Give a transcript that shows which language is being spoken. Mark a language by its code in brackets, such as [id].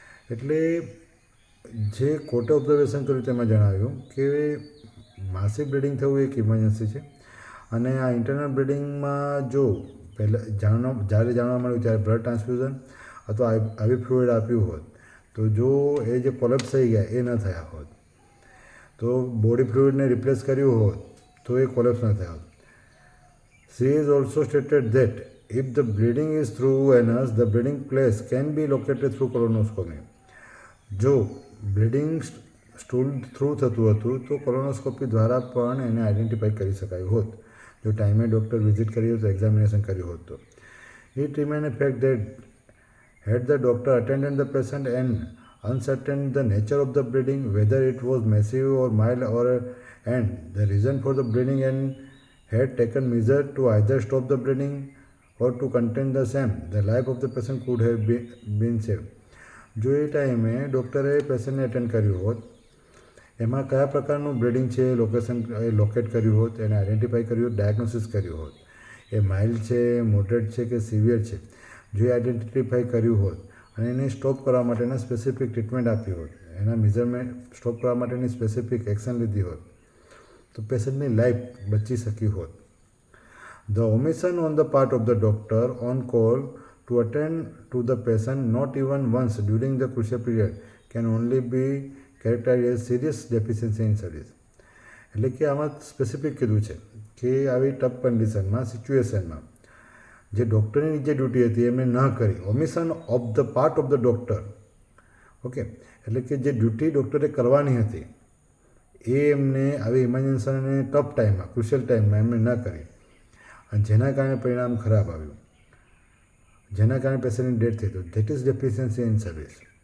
[gu] એટલે જે કોર્ટે ઓબ્ઝર્વેશન કર્યું તેમાં જણાવ્યું કે માસિક બ્લીડિંગ થવું એક ઇમરજન્સી છે અને આ ઇન્ટરનલ બ્લીડિંગમાં જો જ્યારે જાણવા મળ્યું ત્યારે બ્લડ ટ્રાન્સફ્યુઝન અથવા આવી ફ્લુઇડ આપ્યું હોત તો જો એ જે કોલેપ્સ થઈ ગયા એ ન થયા હોત તો બોડી ફ્લુઇડને રિપ્લેસ કર્યું હોત તો એ કોલેપ્સ ન થયા હોત. [en] She is also stated that if the bleeding is through anus, the bleeding place can be located through colonoscopy. [gu] જો બ્લીડિંગ સ્ટૂલ થ્રુ થતું હતું તો કોલોનોસ્કોપી દ્વારા પણ એને આઈડેન્ટિફાઈ કરી શકાયું હોત જો ટાઈમે ડૉક્ટર વિઝિટ કરી હોત એક્ઝામિનેશન કર્યું હોત તો. [en] It remains a fact that had the doctor attended the patient and uncertain the nature of the bleeding, whether it was massive or mild and the reason for the bleeding, and had taken measures to either stop the bleeding or to contain the same, the life of the patient could have been saved. [gu] જો એ ટાઈમે ડૉક્ટરે પેશન્ટને attend કર્યું હોત એમાં કયા પ્રકારનું bleeding છે લોકેટ કર્યું હોત એને આઈડેન્ટિફાઈ કર્યું હોત ડાયગ્નોસિસ કર્યું હોત એ માઇલ્ડ છે મોડરેટ છે કે સિવિયર છે જો એ આઈડેન્ટિફાઈ કર્યું હોત અને એને સ્ટોપ કરવા માટેના સ્પેસિફિક ટ્રીટમેન્ટ આપી હોત એના મેઝરમેન્ટ સ્ટોપ કરવા માટેની સ્પેસિફિક એક્શન લીધી હોત તો પેશન્ટની લાઈફ બચી શકી હોત. [en] The omission on the part of the doctor on call to attend to the patient not even once during the crucial period can only be characterized as serious deficiency in service. [gu] એટલે કે આમાં specific કીધું છે કે આવી tough કન્ડિશનમાં સિચ્યુએશનમાં જે ડૉક્ટરની જે ડ્યુટી હતી એમને ન કરી [en] omission of the part of the doctor [gu] okay એટલે કે જે ડ્યુટી ડૉક્ટરે કરવાની હતી એ એમને આવી ઇમરજન્સી અને ટફ ટાઈમમાં ક્રુશિયલ ટાઈમમાં એમને ન કરી અને જેના કારણે પરિણામ ખરાબ આવ્યું જેના કારણે પેશન્ટની ડેથ થઈ તો [en] That is deficiency in service.